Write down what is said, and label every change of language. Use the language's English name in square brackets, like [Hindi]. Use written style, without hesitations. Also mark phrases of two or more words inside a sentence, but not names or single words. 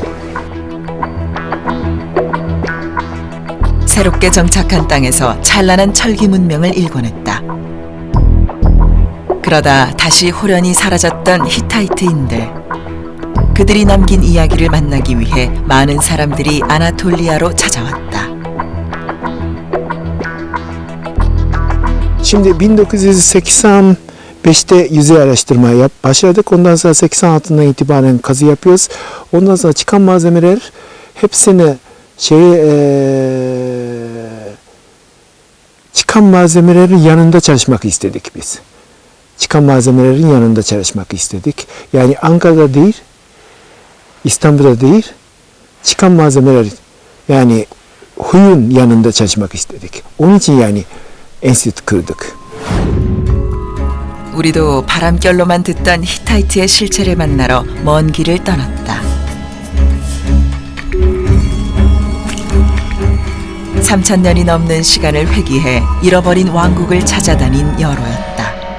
[Korean] 새롭게 정착한 땅에서 찬란한 철기 문명을 일궈냈다. 그러다 다시 호련히 사라졌던 히타이트인들. 그들이 남긴 이야기를 만나기 위해 많은 사람들이 아나톨리아로 찾아왔다. [Turkish] Şimdi 1985'te yüzey araştırma başladık. Ondan sonra 86'dan itibaren kazı yapıyoruz. Ondan sonra çıkan malzemeler hepsini çıkan malzemelerin yanında çalışmak istedik biz. Çıkan malzemelerin yanında çalışmak istedik. Yani Ankara'da değil, İstanbul'da değil, çıkan malzemeler yani huyun yanında çalışmak istedik. Onun için yani enstitü kırdık. [Korean] 우리도 바람결로만 듣던 히타이트의 실체를 만나러 먼 길을 떠났다. 3000년이 넘는 시간을 회귀해 잃어버린 왕국을 찾아다닌 여로였다.